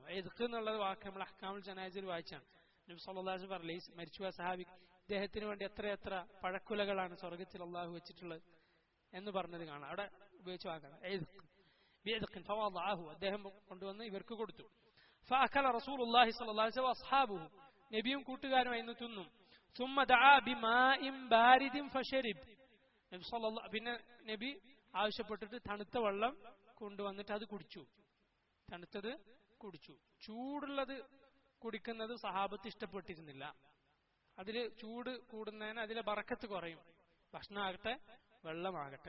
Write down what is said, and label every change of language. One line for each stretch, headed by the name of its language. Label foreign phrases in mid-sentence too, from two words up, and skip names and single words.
Malayalam: ഐദ്ഖ് എന്നുള്ള വാക്ക് നമ്മൾ അഹ്കാമുൽ ജനായിസിൽ വായിച്ചാണ്. നബി
Arabic: صلى الله عليه وسلم
Malayalam: പറഞ്ഞു, മരിച്ചുപോയ സഹാബി ഇദ്ദേഹത്തിന് വേണ്ടി എത്ര പഴക്കുലകളാണ് സ്വർഗത്തിൽ അള്ളാഹു വെച്ചിട്ടുള്ളത് എന്ന് പറഞ്ഞത് കാണാം. അവിടെ ഉപയോഗിച്ച വാക്കാണ്
Arabic: بعذق فوضعه.
Malayalam: അദ്ദേഹം കൊണ്ടുവന്ന് ഇവർക്ക് കൊടുത്തു.
Arabic: فأكل رسول الله صلى الله عليه وسلم وأصحابه,
Malayalam: നബിയും കൂട്ടുകാരും അതിന് തിന്നു.
Arabic: ثم دعا بماء بارد فشرب.
Malayalam: പിന്നെ നബി ആവശ്യപ്പെട്ടിട്ട് തണുത്ത വെള്ളം കൊണ്ടുവന്നിട്ട് അത് കുടിച്ചു. തണുത്തത് കുടിച്ചു. ചൂടുള്ളത് കുടിക്കുന്നത് സഹാബത്ത് ഇഷ്ടപ്പെട്ടിരുന്നില്ല. അതില് ചൂട് കൂടുന്നതിന് അതിലെ ബറക്കത്ത് കുറയും. ഭക്ഷണമാകട്ടെ വെള്ളമാകട്ടെ.